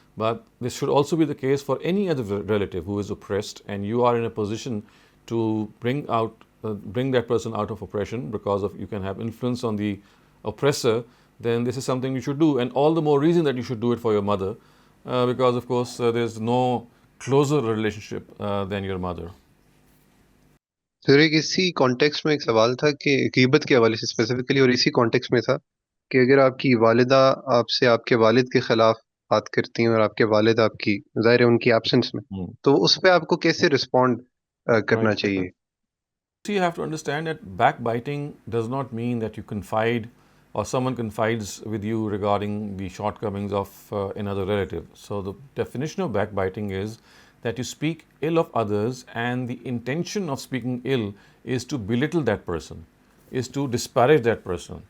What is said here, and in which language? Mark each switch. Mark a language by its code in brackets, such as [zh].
[en] But this should also be the case for any other relative who is oppressed, and you are in a position to bring that person out of oppression because of you can have influence on the oppressor. Then this is something you should do, and all the more reason that you should do it for your mother. Because of course there's no closer relationship than your mother. [hi] Sir, इसी context में एक सवाल था कि गीबत के हवाले से specifically, और इसी कॉन्टेक्स्ट में था कि अगर आपकी वालिदा आपसे आपके वालिद के खिलाफ बात करती हैं और आपके वालिद आपकी ज़ाहिर है उनकी एब्सेंस में, तो उस पे आपको कैसे रिस्पॉन्ड करना चाहिए? [en] So you have to understand that backbiting does not mean that you confide or someone confides with you regarding the shortcomings of another relative. So the definition of backbiting is that you speak ill of others, and the intention of speaking ill is to belittle that person, is to disparage that person.